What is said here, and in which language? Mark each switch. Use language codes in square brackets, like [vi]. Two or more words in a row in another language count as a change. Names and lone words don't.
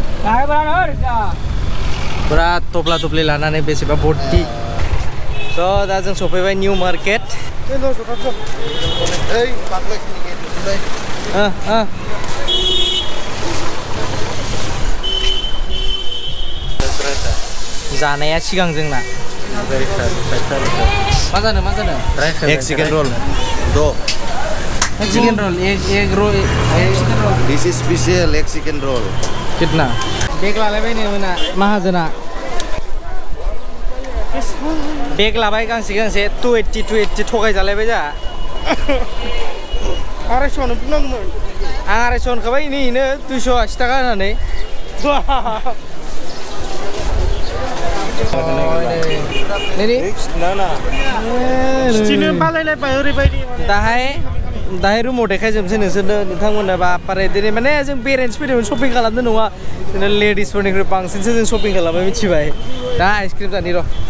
[brx] पुरा थफ्ला थफ्लि लानानै बेसेबा भर्ति स' दा जों सफैबाय निउ मार्केट जानाया सिगां जोंना मा जानो [hi] एक चिकेन रोल चिकेन रोल एक रोल [en] This is special [hi] एक चिकेन रोल कितना बेग [brx] लालायबाय नो मोना माहाजोना बेग लाबाय गांसे 280 थगाय जालायबाय जा 250 बुंनांगौमोन आं 250 होनखाबाय इनो 280 थाखा होनानै दाहाय रुमाव देखायजोबसै नोंसोरनो नोंथांमोना बापारे दिनै माने जों बेरायनोसो फैदोंमोन शपिं खालामनो नङा जोंना लेडिसफोरनिख्रुइ बांसिनसो जों शपिं खालामबाय मिथिबाय दा आइसक्रिम जानि र'